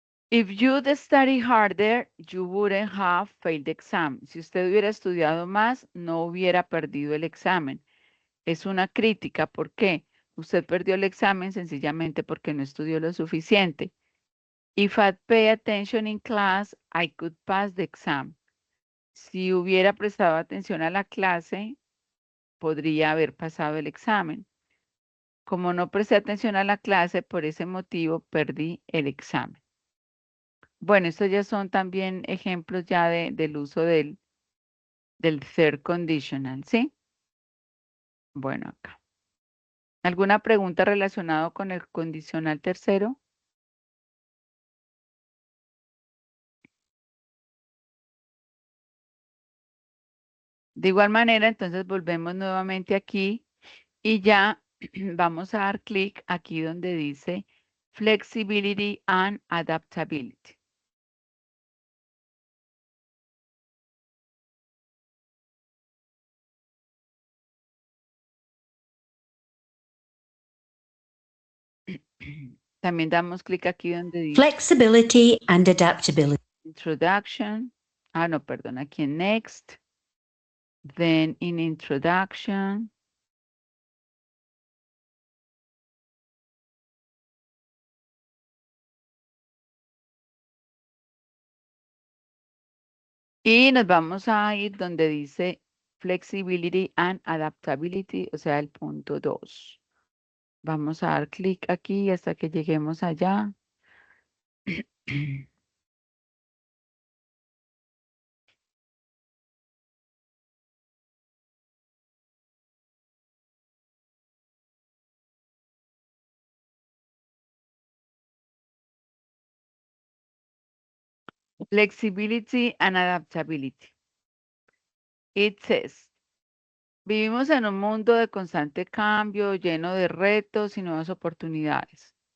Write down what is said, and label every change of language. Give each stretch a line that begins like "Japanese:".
English: If you'd study harder, you wouldn't have failed the exam.
Spanish: Si usted hubiera estudiado más, no hubiera perdido el examen. Es una crítica. ¿Por qué? Usted perdió el examen sencillamente porque no estudió lo suficiente.
English: If I'd pay attention in class, I could pass the exam.
Spanish: Si hubiera prestado atención a la clase, podría haber pasado el examen. Como no presté atención a la clase, por ese motivo perdí el examen. Bueno, estos ya son también ejemplos ya del uso del third conditional, ¿sí? Bueno, acá. ¿Alguna pregunta relacionada con el condicional tercero? De igual manera, entonces volvemos nuevamente aquí y ya vamos a dar clic aquí donde dice Flexibility and Adaptability. También damos clic aquí donde dice
English: Flexibility and adaptability. Introduction.
Spanish: Ah, no, perdón, aquí en Next.
English: Then in Introduction.
Spanish: Y nos vamos a ir donde dice Flexibility and Adaptability, o sea, el punto 2. Vamos a dar clic aquí hasta que lleguemos allá.
English: Flexibility and adaptability. It says,
Spanish: Vivimos en un mundo de constante cambio, lleno de retos y nuevas oportunidades.